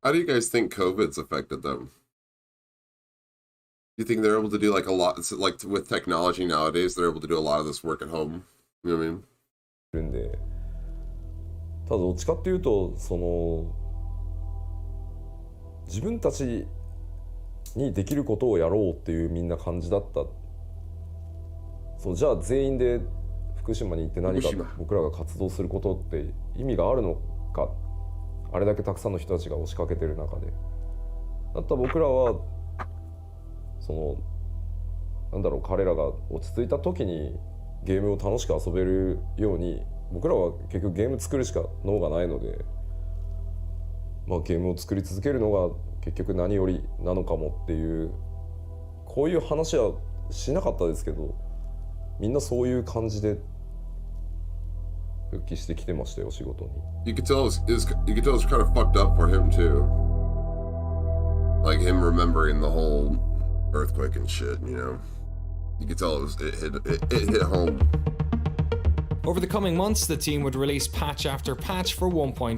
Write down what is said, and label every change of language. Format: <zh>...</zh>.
<en>How do you guys think COVID's affected them? You think they're able to do like a lot, like with technology nowadays, they're able to do a lot of this work at home? You know what I mean?</en> <ja>るんで、ただどっちかっていうと自分たちにできることをやろうっていうみんな感じだった。じゃあ全員で福島に行って何か僕らが活動することって意味があるのか。あれだけたくさんの人たちが押しかけてる中で、だったら僕らはなんだろう、彼らが落ち着いた時にゲームを楽しく遊べるように、僕らは結局ゲーム作るしか脳がないので、まあ、ゲームを作り続けるのが結局何よりなのかもっていう、こういう話はしなかったですけど、みんなそういう感じで復帰してきてましたよ、仕事に。</ja> <en>You could tell it's kind of fucked up for him too. Like him remembering the whole earthquake and shit, you know. You could tell it hit home. Over the coming months, the team would release patch after patch for 1.0.</en>